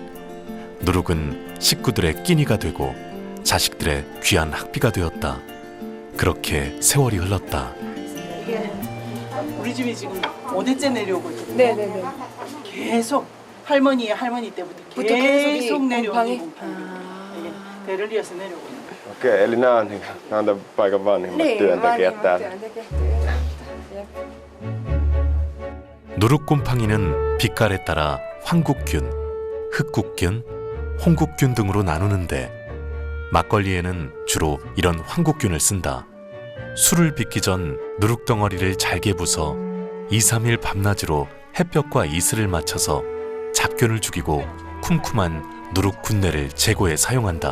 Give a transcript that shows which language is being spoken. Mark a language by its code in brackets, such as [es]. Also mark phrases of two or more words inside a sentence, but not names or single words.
[ko] 누룩은 식구들의 끼니가 되고 자식들의 귀한 학비가 되었다. 그렇게 세월이 흘렀다. 우리 집이 지금 5대째 내려오고 있거든요. 네네네. 계속 할머니 때부터 계속 내려오는 곰팡이. 대를 이어서 내려오고 있는 거예요. [fi] Okei, eli nämä on tämän paikan vanhimmat työntekijät täällä. [ko] 누룩 곰팡이는 빛깔에 따라 황국균, 흑국균, 홍국균 등으로 나누는데 막걸리에는 주로 이런 황국균을 쓴다. 술을 빚기 전 누룩 덩어리를 잘게 부숴 2-3일 밤낮으로 햇볕과 이슬을 맞춰서 잡균을 죽이고 쿰쿰한 누룩 군내를 제거해 사용한다.